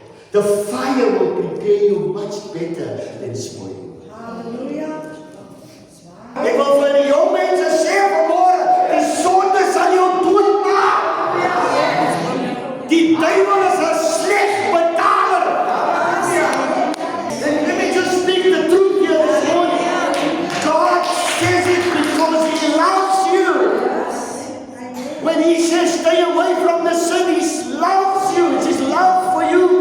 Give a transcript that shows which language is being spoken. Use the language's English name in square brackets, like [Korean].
[English] The fire will prepare you much better than spoil you. Hallelujah. [Afrikaans] Ek wil vir die jong mense sê vanmôre, die sonde sal jou doodmaak. Die duiwel is 'n sleg betaler. [English] And let me just speak the truth here this morning. God says it because he loves you. When he says stay away from the sin, he loves you. It's his love for you.